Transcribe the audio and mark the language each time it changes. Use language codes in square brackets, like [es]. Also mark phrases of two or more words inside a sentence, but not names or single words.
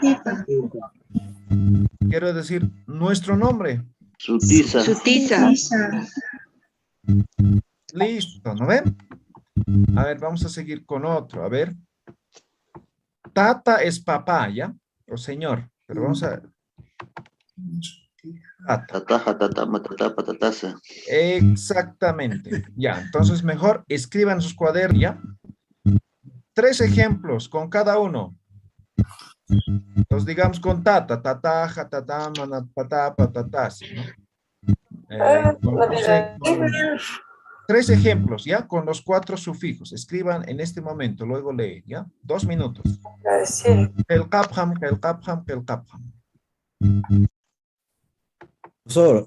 [es] Quiero decir nuestro nombre. [ay] Sutisa. Sutisa. [es] Listo, ¿no ven? A ver, vamos a seguir con otro. A ver. Tata es papá, ¿ya? O señor. Pero vamos a... [ay] Tata. Tataja, tatama, tatapa, tatasa. [es] Exactamente. Ya, entonces mejor escriban sus cuadernos, ¿ya? 3 ejemplos con cada uno. Entonces digamos con [ay] tata, tataja, tatama, tatapa, tatasi, [es] ¿no? No sé, 3 ejemplos, ¿ya? Con los 4 sufijos. Escriban en este momento, luego leen, ¿ya? 2 minutos. El kapham, el kapham, el kapham. Profesor,